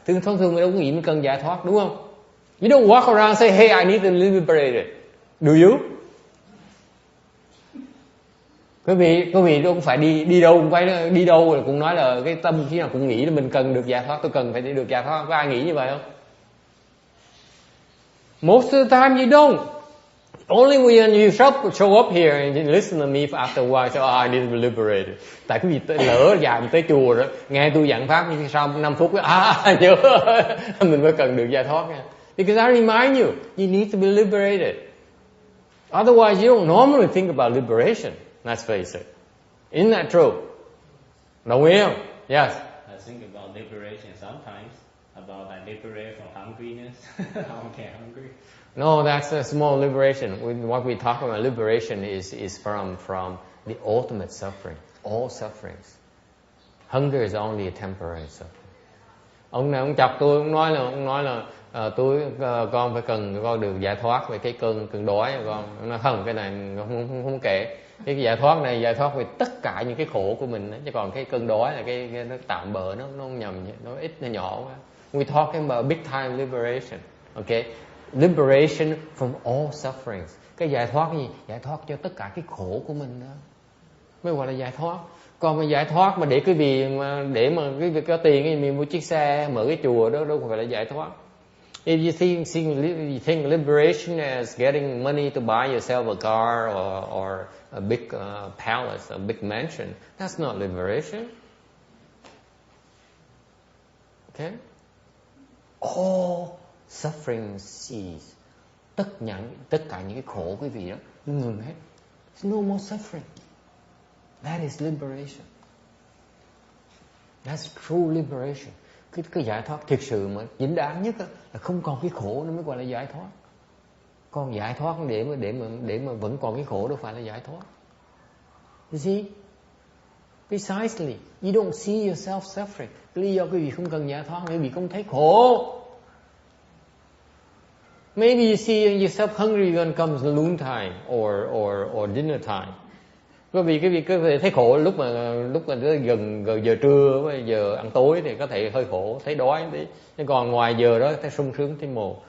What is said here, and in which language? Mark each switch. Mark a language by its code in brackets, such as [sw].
[vi] Thông thường mình đâu có nghĩ mình cần giải thoát, đúng không? [en] You don't walk around and say, hey, I need to liberate it. Do you? [vi] Quý vị đâu phải đi đâu rồi cũng nói là cái tâm khi nào cũng nghĩ là mình cần được giải thoát, tôi cần phải được giải thoát. Có ai nghĩ như vậy không? [en] Most of the time you don't. Only when you show up here and you listen to me after a while, say, oh, I need to be liberated. [vi] Tại quý vị lỡ dàn tới chùa rồi, nghe tôi giảng pháp nhưng sau 5 phút, nhớ mình phải cần được giải thoát nha. [en] Because I remind you need to be liberated. Otherwise, you don't normally think about liberation. Let's face it. Isn't that true? [vi] Đồng ý không? [en] Yes. I think about liberation sometimes, about I liberate from hungriness. I don't get hungry. No, that's a small liberation. What we talk about liberation is from the ultimate suffering, all sufferings. Hunger is only a temporary suffering. [vi] Ông này ông chọc tôi, ông nói là con phải con được giải thoát về cái cơn đói con. Ông nói không, cái này không kể. Cái giải thoát này giải thoát về tất cả những cái khổ của mình, chứ còn cái cơn đói là cái nó tạm bợ, nó không nhầm, nó ít, nó nhỏ quá. [en] We talking about big time liberation, okay? Liberation from all sufferings. [vi] Cái giải thoát gì? Giải thoát cho tất cả cái khổ của mình đó mới gọi là giải thoát. Còn mà giải thoát mà để quý vị để mà quý vị có tiền thì mình mua chiếc xe, mở cái chùa đó đâu phải là giải thoát. [en] If you think liberation as getting money to buy yourself a car or a big palace, a big mansion, that's not liberation. Okay? all suffering cease. [vi] Tất cả những cái khổ quý vị đó ngừng hết. [en] There's no more suffering. That is liberation. That's true liberation. [vi] Cái giải thoát thực sự mà chính đáng nhất là không còn cái khổ nữa mới gọi là giải thoát. Còn giải thoát để mà vẫn còn cái khổ đâu phải là giải thoát. [en] You see? Precisely. You don't see yourself suffering. [vi] Lý do quý vị không cần giải thoát, quý vị không thấy khổ. [en] Maybe you see yourself hungry when comes noon time or dinner time. [vi] Quý vị có thể thấy khổ lúc mà gần giờ trưa với giờ ăn tối thì có thể hơi khổ, thấy đói tí. Nhưng còn ngoài giờ đó thấy sung sướng thấy mồ.